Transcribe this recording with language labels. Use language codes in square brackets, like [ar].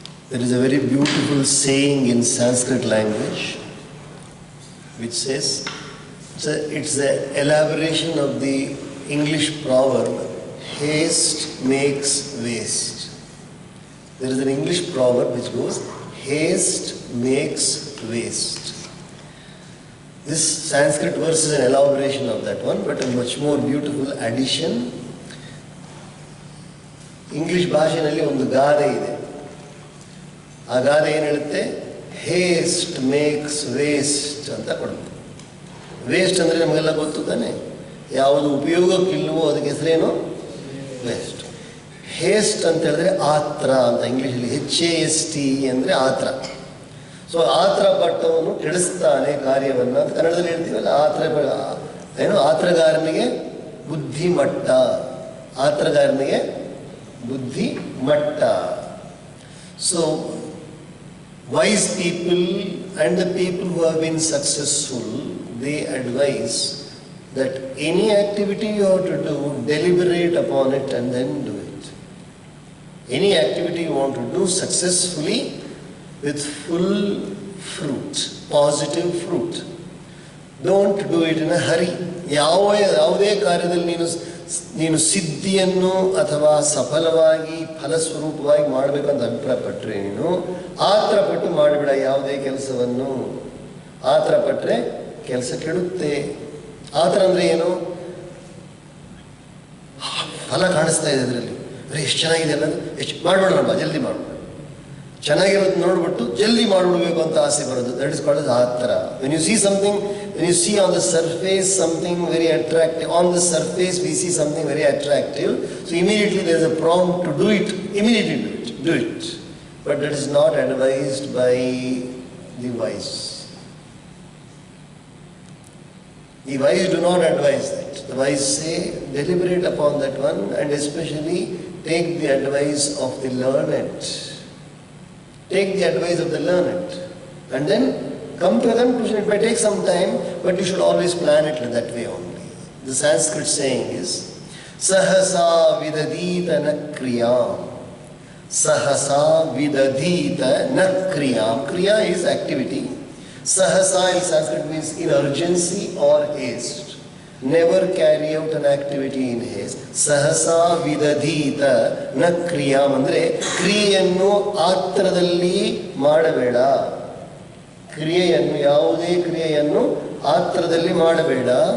[en] There is a very beautiful saying in Sanskrit language which says, it's the elaboration of the English proverb, haste makes waste. There is an English proverb which goes, haste makes waste. This Sanskrit verse is an elaboration of that one, but a much more beautiful addition. [kn] English ಭಾಷೆಯಲ್ಲಿ ಒಂದು ಗಾದೆ ಇದೆ. ಆ ಗಾದೆ ಏನು ಹೇಳುತ್ತೆ? [en] haste makes waste [kn] ಅಂತ ಕೊಡುತ್ತೆ. ವೇಸ್ಟ್ ಅಂದರೆ ನಮಗೆಲ್ಲ ಗೊತ್ತು ತಾನೆ, ಯಾವುದು ಉಪಯೋಗಕ್ಕಿಲ್ವೋ ಅದಕ್ಕೆ ಹೆಸರೇನು? ವೇಸ್ಟ್. ಹೇಸ್ಟ್ ಅಂತ ಹೇಳಿದ್ರೆ ಆತ್ರ ಅಂತ ಇಂಗ್ಲೀಷಲ್ಲಿ, HAST ಅಂದರೆ ಆತ್ರ. ಸೊ ಆತ್ರ ಪಟ್ಟವನು ಕೆಡಿಸ್ತಾನೆ ಕಾರ್ಯವನ್ನು ಅಂತ ಕನ್ನಡದಲ್ಲಿ ಹೇಳ್ತೀವಲ್ಲ. ಏನು ಆತ್ರಗಾರನಿಗೆ ಬುದ್ಧಿಮಟ್ಟ, ಆತ್ರಗಾರನಿಗೆ ಬುದ್ಧಿಮಟ್ಟ. [en] So wise people and the people who have been successful, they advise that any activity you have to do, deliberate upon it and then do it. Any activity you want to do successfully with full fruit, positive fruit. Don't do it in a hurry. [kn] ಯಾವುದೇ ಕಾರ್ಯದಲ್ಲಿ ನೀನು ಸಿದ್ಧಿಯನ್ನು ಅಥವಾ ಸಫಲವಾಗಿ ಫಲಸ್ವರೂಪವಾಗಿ ಮಾಡಬೇಕಂತ ಅಭಿಪ್ರಾಯಪಟ್ಟರೆ ನೀನು ಆತ್ರಪಟ್ಟು ಮಾಡಿಬಿಡ ಯಾವುದೇ ಕೆಲಸವನ್ನು. ಆತ್ರಪಟ್ಟರೆ ಕೆಲಸ ಕೆಡುತ್ತೆ. ಆತರ ಅಂದರೆ ಏನು? ಫಲ ಕಾಣಿಸ್ತಾ ಇದೆ ಅದರಲ್ಲಿ, ಅರೆ ಎಷ್ಟು ಚೆನ್ನಾಗಿದೆ ಅಲ್ಲ, ಎಷ್ಟು ಮಾಡಿಬಿಡೋಣ, ಜಲ್ದಿ ಮಾಡೋಣ, ಚೆನ್ನಾಗಿರೋದು ನೋಡ್ಬಿಟ್ಟು ಜಲ್ದಿ ಮಾಡಿಬಿಡ್ಬೇಕು ಅಂತ ಆಸೆ ಬರೋದು. [en] That is called ಆತರ. When you see something, when you see on the surface something very attractive, on the surface we see something very attractive, so immediately there is a prompt to do it, immediately do it. But that is not advised by the wise. The wise do not advise that. The wise say deliberate upon that one, and especially take the advice of the learned. Take the advice of the learned and then come to a conclusion. It might take some time, but you should always plan it that way only. The Sanskrit saying is, [sa] Sahasa vidadita na kriyam. Sahasa vidadita na kriyam. [en] Kriya is activity. Sahasa in Sanskrit means in urgency or haste. Never carry out an activity in haste. [sa] Sahasa vidadita na kriyam andre [kn] ಕ್ರಿಯೆಯನ್ನು ಆತ್ರದಲ್ಲಿ ಮಾಡಬೇಡ. ಕ್ರಿಯೆಯನ್ನು, ಯಾವುದೇ ಕ್ರಿಯೆಯನ್ನು ಆತ್ರದಲ್ಲಿ ಮಾಡಬೇಡ.